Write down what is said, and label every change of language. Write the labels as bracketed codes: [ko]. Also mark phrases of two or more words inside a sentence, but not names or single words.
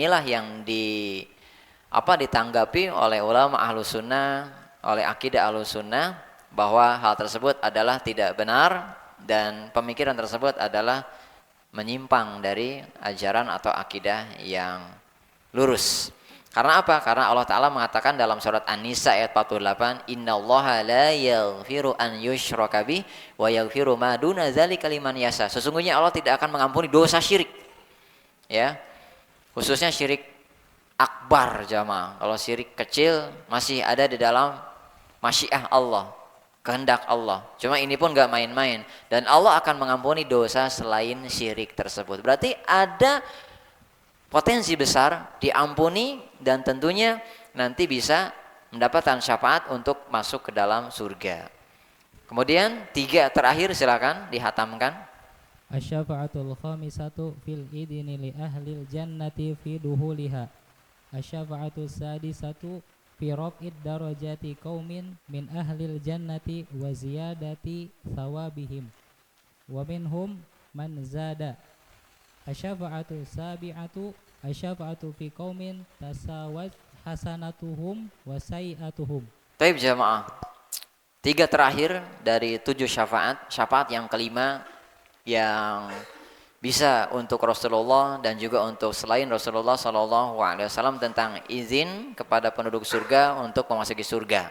[id] Inilah yang ditanggapi oleh ulama Ahlus Sunnah, oleh akidah Ahlus Sunnah, bahwa hal tersebut adalah tidak benar dan pemikiran tersebut adalah menyimpang dari ajaran atau akidah yang lurus. Karena apa? Karena Allah Ta'ala mengatakan dalam surat An-Nisa ayat 48, [ar] إن الله لا يغفر أن يشرك به ويغفر ما دون ذلك لمن يشاء. [id] Sesungguhnya Allah tidak akan mengampuni dosa syirik. Ya. Khususnya syirik akbar jamaah. Kalau syirik kecil masih ada di dalam masyiah Allah, kehendak Allah. Cuma ini pun gak main-main. Dan Allah akan mengampuni dosa selain syirik tersebut. Berarti ada potensi besar diampuni dan tentunya nanti bisa mendapatkan syafaat untuk masuk ke dalam surga. Kemudian 3 terakhir silakan dihatamkan. [ar] الشفاعة الخامسة في الإذن لأهل الجنة في دخولها. الشفاعة السادسة في رفع درجات قوم من أهل الجنة وزيادة ثوابهم. ومنهم من زاد. الشفاعة السابعة الشفاعة في قوم تساوت حسناتهم وسيئاتهم. [id] Baik jamaah. 3 terakhir dari 7 syafaat. Syafaat yang kelima yang bisa untuk Rasulullah dan juga untuk selain Rasulullah SAW tentang izin kepada penduduk surga untuk memasuki surga.